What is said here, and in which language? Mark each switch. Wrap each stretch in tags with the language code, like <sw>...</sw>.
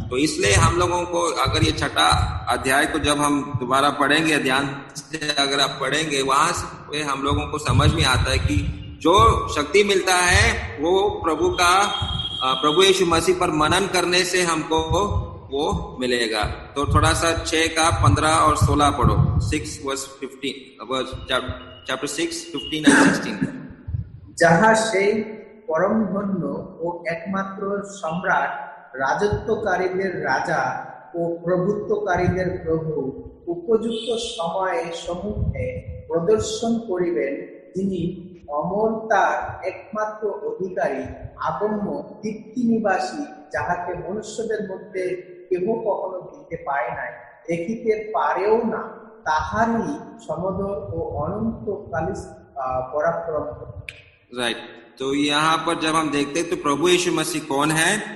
<hi>तो इसलिए हम लोगों को, अगर ये 6ठा अध्याय को जब हम दोबारा पढ़ेंगे, ध्यान से अगर आप पढ़ेंगे, वहां से हम लोगों को समझ में आता है कि जो शक्ति मिलता है वो प्रभु यीशु मसीह पर मनन करने से हमको वो मिलेगा। तो थोड़ा सा 6 का 15 और 16 पढ़ो। 6 वर्स 15, चैप्टर 6 15 and 16।</hi> <bn>যাহা সেই পরম ধন্য ও একমাত্র সম্রাট, রাজত্বকারীদের রাজা ও প্রভুত্বকারীদের প্রভু, উপযুক্ত সময়ে সম্মুখে প্রদর্শন করিবেন, তিনি অমরতার একমাত্র অধিকারী, আগম্য, তৃপ্তিনিবাসী, যাহাকে মনুষ্যদের মধ্যে কেহ কখনো দিতে পায় নাই, দেখিতে পারেও না, তাহারই সমদর ও অনন্তকালী পরাক্রম।</bn> <hi>राइट, तो यहाँ पर जब हम देखते हैं तो प्रभु यीशु मसीह कौन है?</hi>